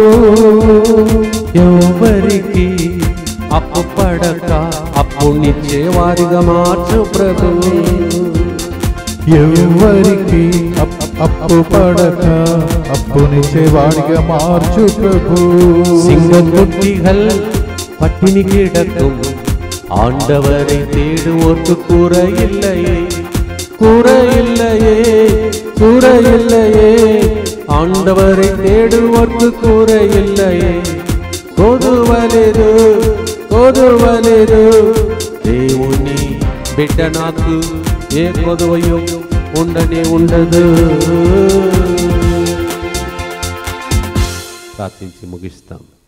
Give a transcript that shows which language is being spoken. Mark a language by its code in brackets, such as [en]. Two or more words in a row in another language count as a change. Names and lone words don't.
[te] ఎవరికి అప్పు పడక అప్పునిచ్చే వారిగా మార్చు ప్రభు. ఎవరికి అప్పు పడక అప్పునిచ్చేవాడిగా మార్చు ప్రభు. [ta] சிங்கக்குட்டிகள் பட்டினி கிடக்கும் ஆண்டவரை தேடுவோர்க்கு குறையில்லையே, குறையில்லையே, குறையில்லையே, ஆண்டவரை தேடுவோர்க்கு குறையில்லையே. [te] కొదువలేదు, కొదువలేదు, దేవుని బిడ్డ నాకు ఏ కొదువయో ఉండనే ఉండదు. ప్రార్థించి ముగిస్తాం.